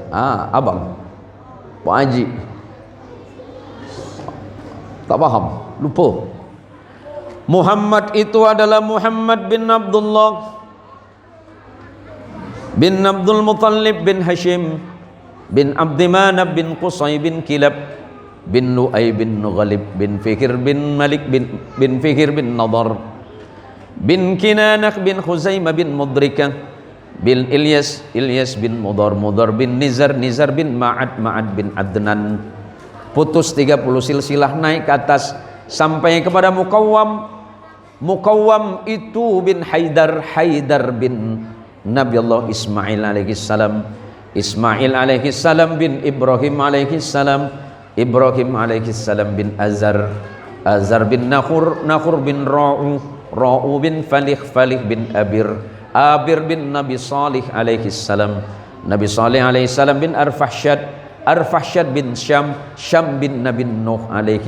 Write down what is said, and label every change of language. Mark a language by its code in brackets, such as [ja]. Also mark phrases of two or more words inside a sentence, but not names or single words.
[ms] Abang Pak Haji tak faham, lupa. Muhammad itu adalah Muhammad bin Abdullah bin Abdul Muttalib bin Hashim bin Abdi Manaf bin Qusay bin Kilab bin Lu'ay bin Ghalib bin Fikir bin Malik bin Fikir bin Nadar bin Kinanah bin Khuzaimah bin Mudrikah bin Ilyas bin Mudar bin Nizar bin Ma'ad bin Adnan. Putus 30 silsilah naik ke atas sampai kepada Muqawwam itu bin Haidar bin Nabi Allah Ismail [ar] alaihi salam [ms] bin Ibrahim alaihi salam bin Azar bin Nakhur bin Ra'u bin Falih bin Abir bin Nabi Salih [ar] alaihi salam [ms] bin Arfahsyad bin Syam bin Nabi Nuh alaihi